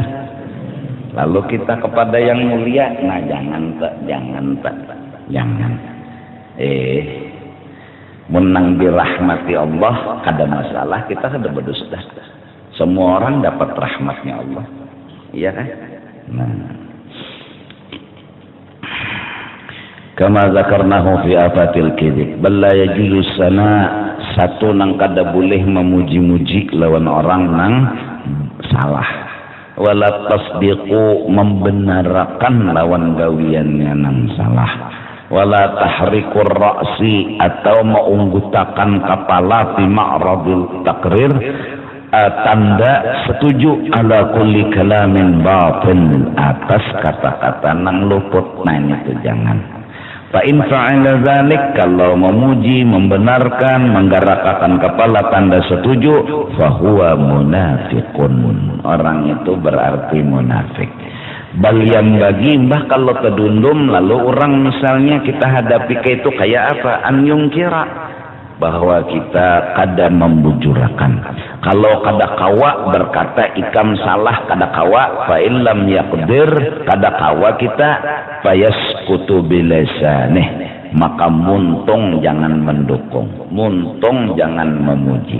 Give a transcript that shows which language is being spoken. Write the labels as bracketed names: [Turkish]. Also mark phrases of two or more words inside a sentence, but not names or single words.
[Banjar] Lalu kita kepada yang mulia, nah jangan. Menang dirahmati Allah, kada masalah, kita kada berdusta. Semua orang dapat rahmatnya Allah, iya kan? Nah, [Arabic] كما ذكرناه في آفات الكذب، بل لا يجوز ثناء, [Banjar] satu nang kada boleh memuji-muji lawan orang nang salah. [Arabic] ولا تصديق, [Banjar] membenarkan lawan gawiannya nang salah. [Arabic] ولا تحريك الرأس, [Banjar] atau mengunggutakan kepala [Arabic] في معرض التقرير, [Banjar] tanda setuju [Arabic] على كل كلام باطل, [Banjar] atas kata-kata nang luput. Nah itu jangan. [Arabic] فإن فعل ذلك, [Banjar] kalau memuji, membenarkan, menggerakkan kepala tanda setuju, [Arabic] فهو منافق, [Banjar] orang itu berarti munafik. Bal yang bagi mbah kalau terdundum, lalu orang misalnya kita hadapi ke itu kayak apa? [Arabic] أن ينكر, [Banjar] bahwa kita kada membujurakan. Kalau kada kawa berkata ikam salah, kada kawa, [Arabic] فإن لم يقدر, [Banjar] kada kawa kita, [Arabic] فيسكت بلسانه, [Banjar] maka muntung jangan mendukung, muntung jangan memuji.